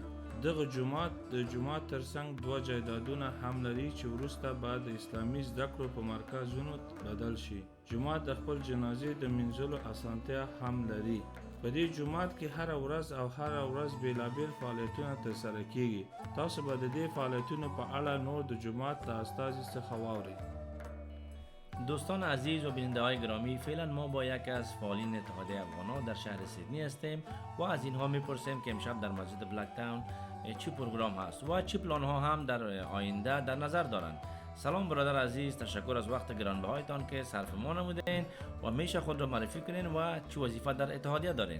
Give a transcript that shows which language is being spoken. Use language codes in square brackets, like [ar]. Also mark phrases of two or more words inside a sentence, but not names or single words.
[ps] دغه جومات د جومات ترڅنګ 2 جایدادونه هم لري چې وروسته به د اسلامي زده کړو په مرکزونو بدل شي. جومات د خپل جنازې د مینځلو اسانتیا هم لري. په دې جومات کې هر ورځ بیلابیل فعالیتونه ترسره کیږي. تاسو به د دې فعالیتونو په اړه نور د جومات له استازي څخه واورئ. [fa] دوستان عزیز و بیننده های گرامی، فعلا ما با یکی از فعالین اتحادیه افغان‌ها در شهر سیدنی هستیم و از اینها میپرسیم که امشب در مسجد بلک تاون چی پروگرام هست و چی پلان ها هم در آینده در نظر دارند. سلام برادر عزیز، تشکر از وقت گرانبهایتان که صرف ما نمودین و میشه خود را معرفی کنین و چی وظیفه در اتحادیه دارین.